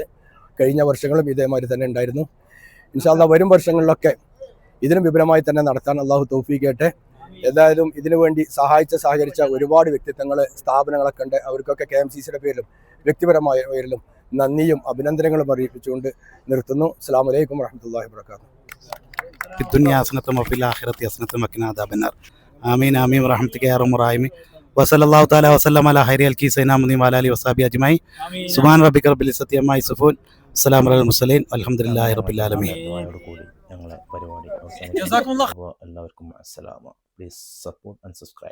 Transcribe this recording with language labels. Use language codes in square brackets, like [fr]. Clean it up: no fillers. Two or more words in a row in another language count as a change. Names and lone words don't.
[ml] കഴിഞ്ഞ വർഷങ്ങളും ഇതേമാതിരി തന്നെ ഉണ്ടായിരുന്നു. [ar] إن شاء الله [ml] വരും വർഷങ്ങളിലൊക്കെ ഇതിനും വിപുലമായി തന്നെ നടത്താൻ അള്ളാഹു തൗഫീഖ് ചെയ്യട്ടെ. എന്തായാലും ഇതിനു വേണ്ടി സഹകരിച്ച ഒരുപാട് വ്യക്തിത്വങ്ങൾ, സ്ഥാപനങ്ങളൊക്കെ ഉണ്ട്. അവർക്കൊക്കെ KMCCയുടെ പേരിലും വ്യക്തിപരമായ പേരിലും നന്ദിയും അഭിനന്ദനങ്ങളും അറിയിപ്പിച്ചുകൊണ്ട് നിർത്തുന്നു. [ar] السلام عليكم ورحمة الله وبركاته. الدنيا حسنة وفي الآخرة حسنة وقنا عذاب النار. آمين آمين برحمتك يا أرحم الراحمين. وصلى الله تعالى وسلم على خير خلقه سيدنا محمد وعلى آله وصحبه أجمعين. سبحان ربك رب العزة عما يصفون. السلام على المرسلين والحمد لله رب العالمين. [ml] ഞങ്ങളെ പരിപാടി അവസാനിക്കുന്നു. അപ്പോൾ എല്ലാവർക്കും അസ്സലാമു. [en] Please support and subscribe.